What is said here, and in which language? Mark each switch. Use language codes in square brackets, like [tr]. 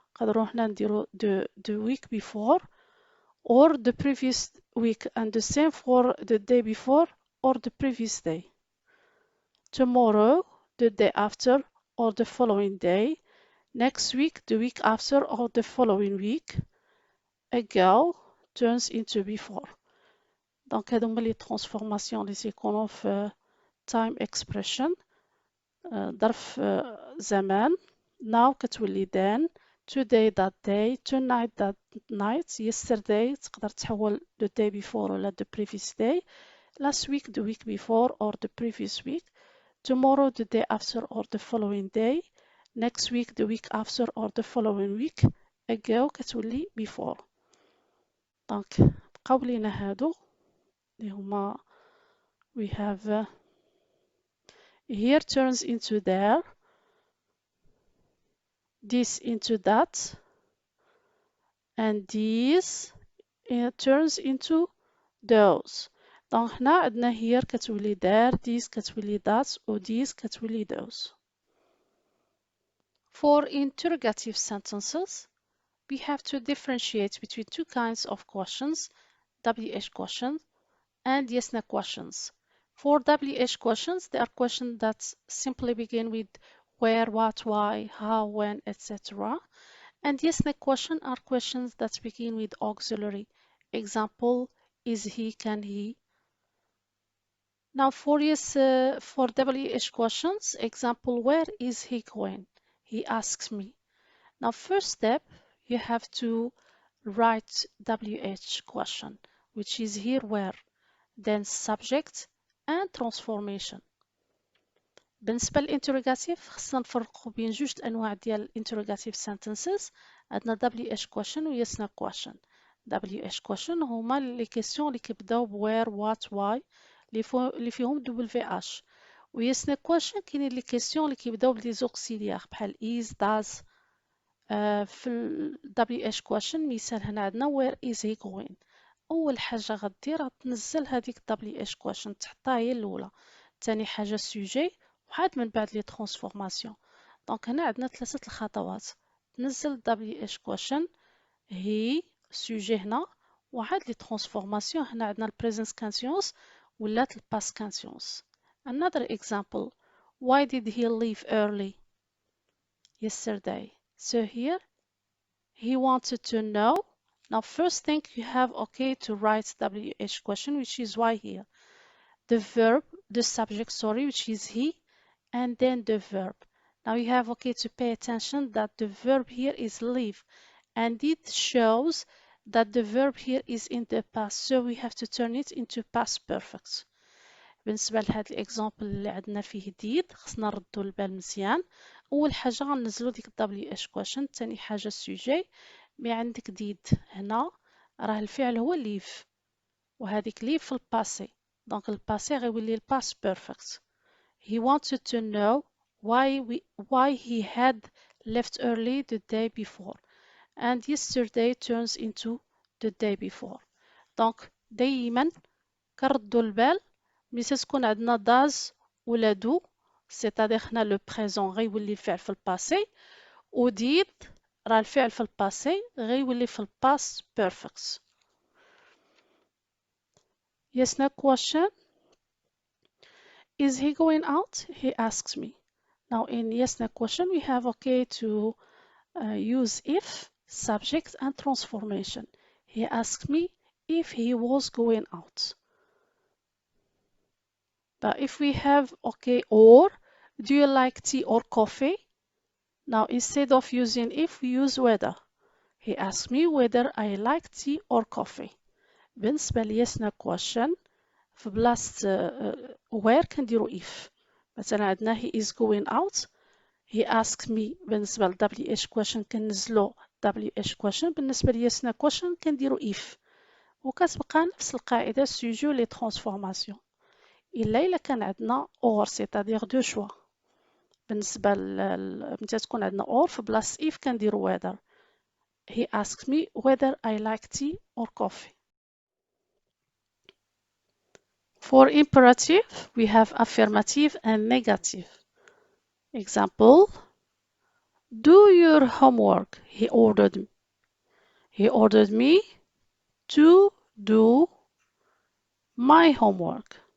[ar] نقدروا هنا نديرو [en] the week before or the previous week and the same for the day before or the previous day. Tomorrow, the day after or the following day. Next week, the week after or the following week. Ago turns into before. [ar] Donc هادو هما لي transformation اللي تيكونوا في time expression. ظرف زمان. [en] Now كتولي then, today that day, tonight that night, yesterday [ar] تقدر تحول [en] the day before ولا the previous day, last week the week before or the previous week, tomorrow the day after or the following day, next week the week after or the following week, ago كتولي before. [ar] دونك بقاو لينا هادو اللي هما [en] we have here turns into there, this into that, and this turns into those. [ar] دونك هنا عندنا here كتولي there, this كتولي that و this كتولي those. [en] For interrogative sentences we have to differentiate between two kinds of questions, WH questions and yes/no questions. For WH questions, they are questions that simply begin with where, what, why, how, when, etc. And yes/no questions are questions that begin with auxiliary. Example, is he, can he. Now for WH questions, example, where is he going? He asks me. Now first step, you have to write WH question, which is here where, then subject and transformation. [ar] بالنسبة للانتروغاتيف خصنا نفرقوا بين جوج أنواع ديال interrogative sentences. عندنا WH question و yes/no question. WH question هما لي كيسيون اللي كيبداو ب where, what, why اللي فيهم WH. و yes/no question كاينين لي كيسيون اللي كيبداو بلي زوكسيليير بحال is, does. في ال WH question مثال هنا عندنا where is he going. أول حاجة غدير غتنزل هذيك WH question تحطها هي الأولى. تاني حاجة sujet وعاد من بعد لي transformation. دونك هنا عندنا ثلاثة الخطوات. تنزل WH question هي sujet هنا وعاد لي transformation. هنا عندنا ال present continuous ولات ال past continuous. [en] Another example, why did he leave early yesterday? So here he wanted to know. Now first thing you have to write WH question, which is why here. The verb, the subject, sorry, which is he, and then the verb. Now you have to pay attention that the verb here is leave, and it shows that the verb here is in the past, so we have to turn it into past perfect. [ar] بالنسبة لهاد الإكزامبل اللي عندنا فيه did خصنا نردو البال مزيان. أول حاجة غنزلو ديك WH question، تاني حاجة sujet. مي عندك did هنا راه الفعل هو leave وهذيك leave في الباسي، دونك الباسي غيولي الباست بيرفكت. [en] He wanted to know why he had left early the day before, and yesterday turns into the day before. [ar] دونك دايما كنردو البال ملي تكون عندنا does ولا do، سيتادير هنا لو بريزون غيولي الفعل في الباسي، و did راه الفعل في الباسي غيولي في الباست بيرفكت. [en] Yes/no question. Is he going out? He asks me. Now in yes no question we have okay to use if, subject and transformation. He asked me if he was going out. But if we have okay or, do you like tea or coffee? Now instead of using if, we use whether. He asked me whether I like tea or coffee. [ar] بالنسبة ل yes no question في بلاصة where كنديرو if. مثلا عندنا [en] he is going out. He asked me [ar] بالنسبة ل WH question كنزلو [en] WH question. [ar] بالنسبة ل yes no question كنديرو if. وكتبقى نفس القاعدة سوجو لي ترانسفورماسيون. إلا كان عندنا or [fr] c'est-à-dire deux choix. [ar] بالنسبة متى تكون عندنا or في بلاصة if كنديرو whether. [en] He asked me whether I like tea or coffee. For imperative, we have affirmative and negative. Example, do your homework. He ordered me to do my homework.